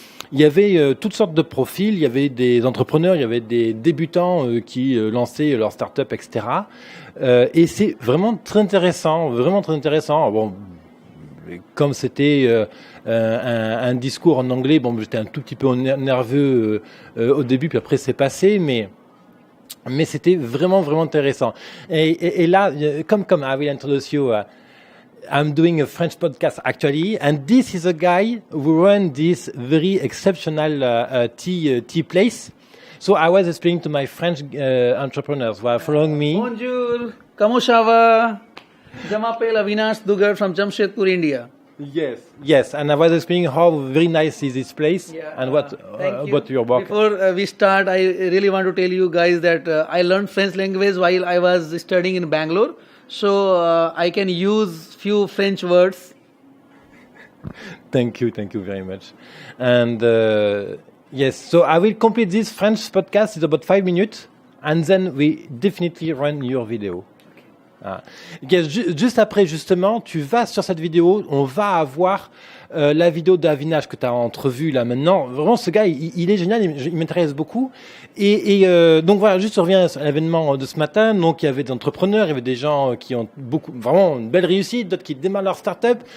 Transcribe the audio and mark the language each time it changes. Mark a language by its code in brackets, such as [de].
[fr] Il y avait toutes sortes de profils, il y avait des entrepreneurs, il y avait des débutants qui lançaient leur start-up, etc. Et c'est vraiment très intéressant, vraiment très intéressant. Bon, comme c'était un discours en anglais, bon, j'étais un tout petit peu nerveux au début, puis après c'est passé, mais c'était vraiment, vraiment intéressant. Et là, comme [en] I will introduce you, I'm doing a French podcast actually, and this is a guy who runs this very exceptional tea place. So I was explaining to my French entrepreneurs who are following me. [fr] Bonjour, comment ça va? Je m'appelle Avinash Dugar from Jamshedpur, India. [en] Yes, and I was explaining how very nice is this place, and what your work. Before we start, I really want to tell you guys that I learned French language while I was studying in Bangalore, so I can use few French words. Thank you very much. And yes, so I will complete this French podcast. It's about 5 minutes, and then we definitely run your video. Ah. [fr] Juste après, justement, tu vas sur cette vidéo, on va avoir la vidéo d'Avinash que tu as entrevue là maintenant. Vraiment, ce gars, il est génial, il m'intéresse beaucoup. Et donc voilà, juste je reviens à l'événement de ce matin. Donc il y avait des entrepreneurs, il y avait des gens qui ont vraiment une belle réussite, d'autres qui démarrent leur start-up.